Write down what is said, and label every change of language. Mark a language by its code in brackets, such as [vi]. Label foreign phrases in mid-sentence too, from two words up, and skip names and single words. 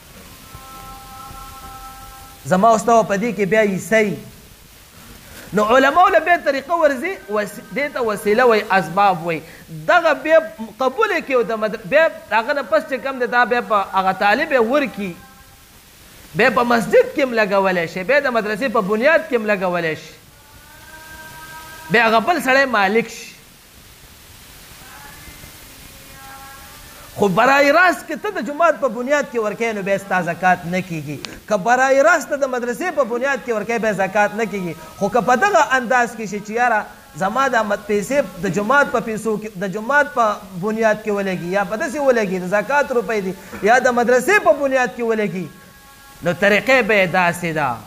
[ps] زما او ستا په دې کې بیا حصه نو علماو له بیا طریقه ورځي دې ته وسیله وایي اسباب وایي دغه بیا قبول یې کړي بیا هغه نه پس چې کوم دی دا بیا په هغه طالب یې ورکړي بیا په مسجد کې هم لګولی شي بیا د مدرسې په بنیاد کې هم لګولی شي بیا هغه بل سړی مالک شي خو [fa] برای راست [ps] که ته د جومات په بنیاد کې ورکوې نو بیا ستا زکات نه کېږي که [fa] برای راست [ps] ته د مدرسې په بنیاد کې ورکوې بیا زکات نه کېږي خو که په دغه انداز کې شي چې یاره زما دا پیسې د جومات په پیسو کې د جومات په بنیاد کې ولګي یا په داسې ولګي د زکات روپۍ دي یا د مدرسې په بنیاد کې ولګي نو طریقې به یې داسې ده